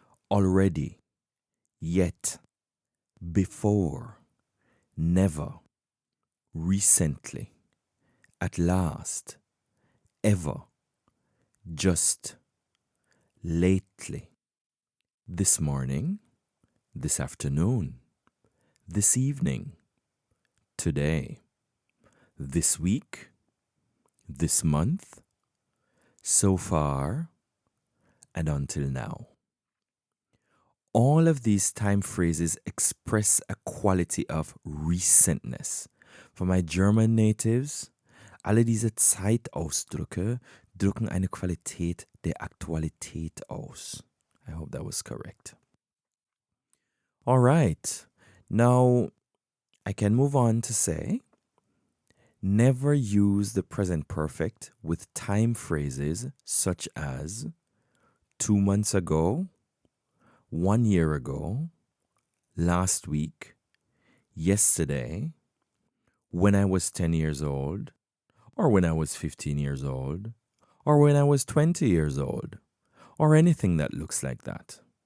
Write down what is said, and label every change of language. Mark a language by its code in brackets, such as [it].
[en] Already, yet, before, never, recently, at last, ever, just, lately, this morning, this afternoon, this evening, today, this week, this month, so far, and until now. All of these time phrases express a quality of recentness. For my German natives, [de] alle diese Zeitausdrücke drücken eine Qualität der Aktualität aus. [en] I hope that was correct. All right. Now, I can move on to say, never use the present perfect with time phrases such as 2 months ago, 1 year ago, last week, yesterday, when I was 10 years old, or when I was 15 years old, or when I was 20 years old, or anything that looks like that.